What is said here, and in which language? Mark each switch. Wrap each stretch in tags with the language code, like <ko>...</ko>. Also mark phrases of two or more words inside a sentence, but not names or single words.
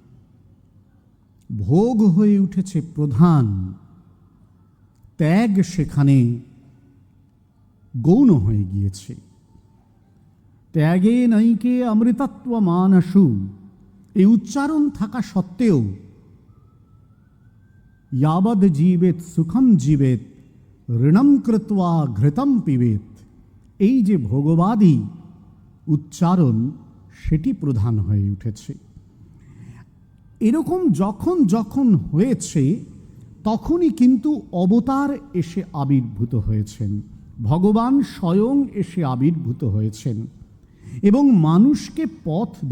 <bn>ভোগ হয়ে উঠেছে প্রধান, ত্যাগ সেখানে গৌণ হয়ে গিয়েছে।</bn> <sa>ত্যাগে নৈকে অমৃতত্ব মানসু,</sa> <bn>এই উচ্চারণ থাকা সত্ত্বেও</bn> <sa>यावद जीवेत सुखम जीवेत ঋণম কৃত্বা ঘৃতম পিবেত,</sa> <bn>এই যে ভোগবাদী উচ্চারণ, সেটি প্রধান হয়ে উঠেছে। এরকম যখন যখন হয়েছে, তখনই কিন্তু অবতার এসে আবির্ভূত হয়েছেন, ভগবান স্বয়ং এসে আবির্ভূত হয়েছেন এবং মানুষকে পথ</bn>